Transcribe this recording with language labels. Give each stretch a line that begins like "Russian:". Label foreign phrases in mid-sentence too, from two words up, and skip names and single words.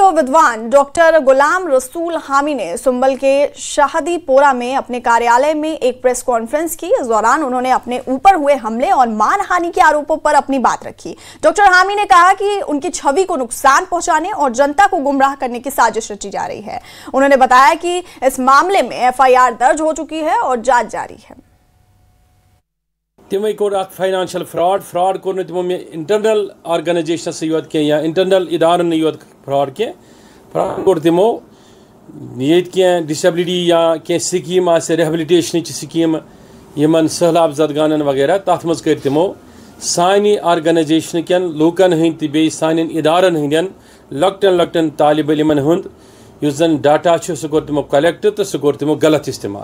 Hindi: विद्वान डॉक्टर गुलाम रसूल हामी ने सुंबल के शाहदी पोरा में अपने कार्यालय में एक प्रेस कॉन्फ्रेंस की। इस दौरान उन्होंने अपने ऊपर हुए हमले और मानहानि के आरोपों पर अपनी बात रखी। डॉक्टर हामी ने कहा कि उनकी छवि को नुकसान पहुंचाने और जनता को गुमराह करने की साजिश रची जा रही है। उन्होंने बताया कि इस मामले में FIR दर्ज हो चुकी है और जांच जारी है।
Kashmiri: تمے کوٚر اکھ
English: financial fraud
Kashmiri: کوٚر نہٕ تمو مےٚ
English: internal organisations
Kashmiri: سۭتۍ یوت کینٛہہ یا انٹرنل ادارن نہٕ یوت فراڈ کینٛہہ فراڈ کوٚر تمو ییٚتہِ کینٛہہ ڈسیبلٹی یا کینٛہہ سکیٖم آسہِ ریہبلٹیشنٕچ سکیٖم یِمن سہلاب زدگانن وغیرہ تتھ منٛز کٔرۍ تمو سانہِ آرگنائزیشن کٮ۪ن لوٗکن ہٕنٛدۍ تہٕ بیٚیہِ سانٮ۪ن ادارن ہٕنٛدٮ۪ن لۄکٹٮ۪ن طالب علمن ہُنٛد یُس زن ڈاٹا چھُ سُہ کوٚر تمو کلیکٹ تہٕ سُہ کوٚر تمو غلط استعمال.